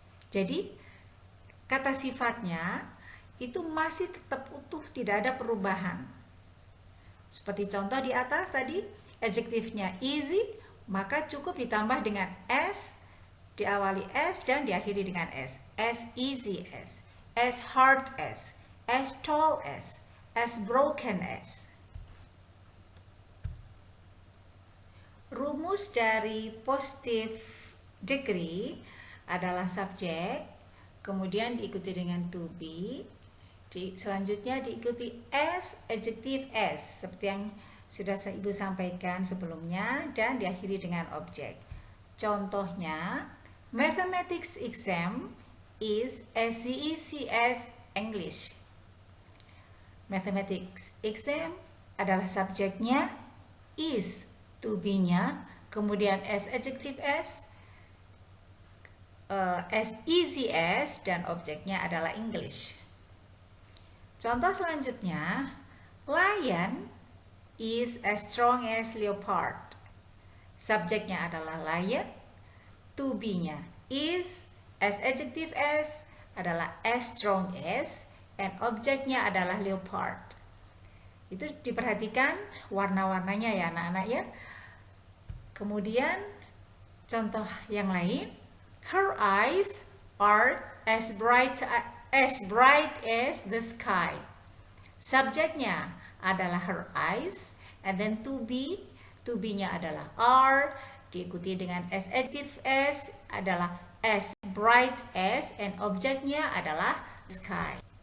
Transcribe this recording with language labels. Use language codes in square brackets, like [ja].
[id] Jadi, kata sifatnya itu masih tetap utuh, tidak ada perubahan. Seperti contoh di atas tadi, adjektifnya easy, maka cukup ditambah dengan as, diawali s dan diakhiri dengan s. [en] As easy as hard as tall as broken as. [id] Rumus dari positive degree adalah subjek, kemudian diikuti dengan to be, selanjutnya diikuti as, adjective as, seperti yang sudah Ibu sampaikan sebelumnya, dan diakhiri dengan objek. [en] Contohnya, mathematics exam is as easy as English. [id] Mathematics exam adalah subjeknya is, to be-nya, kemudian as, adjective as easy as, dan objeknya adalah English. Contoh selanjutnya, [en] lion is as strong as leopard. [id] Subjeknya adalah lion, to be-nya is, as adjective as adalah as strong as, and objeknya adalah leopard. Itu diperhatikan warna-warnanya ya anak-anak ya. Kemudian contoh yang lain, [en] her eyes are as bright as the sky. [id] Subjeknya adalah her eyes, and then to be-nya adalah are, diikuti dengan as, adjective as adalah as bright as, and objeknya adalah sky.